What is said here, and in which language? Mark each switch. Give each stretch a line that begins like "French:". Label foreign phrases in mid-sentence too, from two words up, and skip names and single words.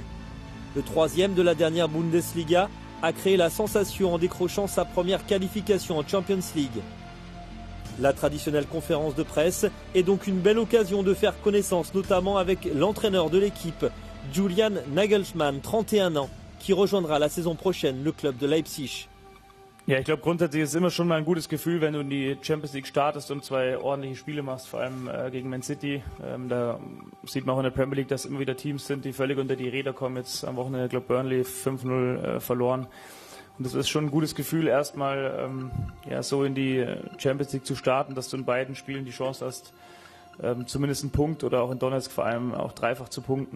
French: Le 3e de la dernière Bundesliga a créé la sensation en décrochant sa première qualification en Champions League. La traditionnelle conférence de presse est donc une belle occasion de faire connaissance notamment avec l'entraîneur de l'équipe, Julian Nagelsmann, 31 ans, qui rejoindra la saison prochaine le club de Leipzig.
German: Ja, ich glaube grundsätzlich ist es immer schon mal ein gutes Gefühl, wenn du in die Champions League startest und 2 ordentliche Spiele machst, vor allem gegen Man City. Da sieht man auch in der Premier League, dass immer wieder Teams sind, die völlig unter die Räder kommen. Jetzt am Wochenende, glaube Burnley 5-0 verloren. Und das ist schon ein gutes Gefühl, erstmal so in die Champions League zu starten, dass du in beiden Spielen die Chance hast, zumindest einen Punkt oder auch in Donetsk vor allem auch dreifach zu punkten.